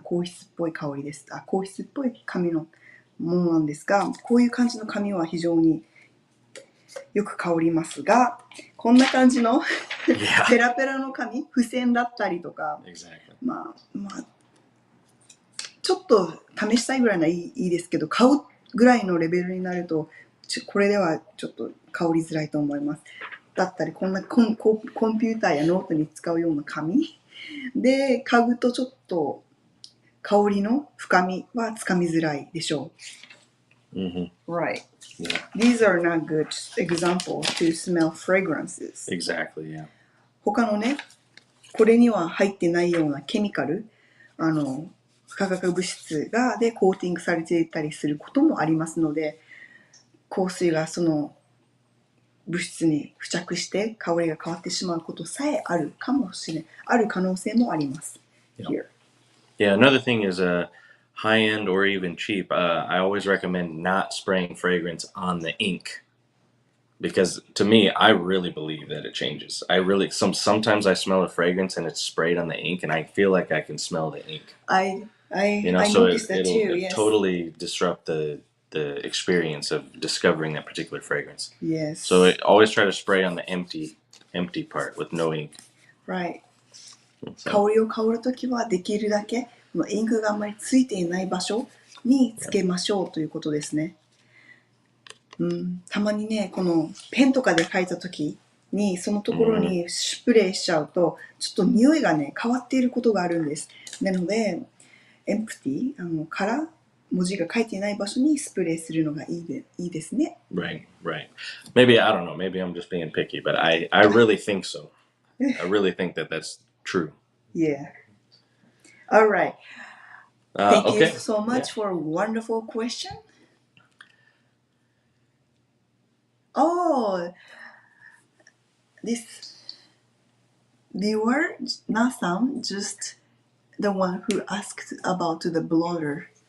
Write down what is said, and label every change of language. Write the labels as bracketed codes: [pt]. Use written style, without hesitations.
[ja] 硬質っぽい香りです。硬質っぽい紙のものなんですが、こういう感じの紙は非常によく香りますが、こんな感じのペラペラの紙、付箋だったりとか、まあ、ちょっと試したいぐらいならいいですけど、買うぐらいのレベルになると、これではちょっと香りづらいと思います。だったり、こんなコンピューターやノートに使うような紙で嗅ぐとちょっと香りの深みはつかみづらいでしょう。 [en] Mm-hmm. Right. Yeah. These are not good examples to smell fragrances. Exactly, yeah. [ja] 他のね、これには入ってないようなケミカル、化学物質でコーティングされていたりすることもありますので、香水がその物質に付着して香りが変わってしまうことさえあるかもしれない。ある可能性もあります。 [en] Here. Yeah, another thing is high end or even cheap. I always recommend not spraying fragrance on the ink. Because to me, I really believe that it changes. Sometimes I smell a fragrance and it's sprayed on the ink, and I feel like I can smell the ink. I so noticed that too. Yes. Totally disrupt the experience of discovering that particular fragrance. Yes. So always try to spray on the empty part with no ink. Right. So. [ja] 香りを香るときはできるだけインクがあんまりついていない場所につけましょうということですね。たまにね、このペンとかで書いたときにそのところにスプレーしちゃうとちょっと匂いがね変わっていることがあるんです。なのでエンプティから文字が書いていない場所にスプレーするのがいいですね。 [en] Right. Maybe I don't know. Maybe I'm just being picky, but I really think so. I really think that that's true. Yeah. All right. Thank okay. you so much for a wonderful question. Oh, this viewer, Nathan, just the one who asked about the blotter.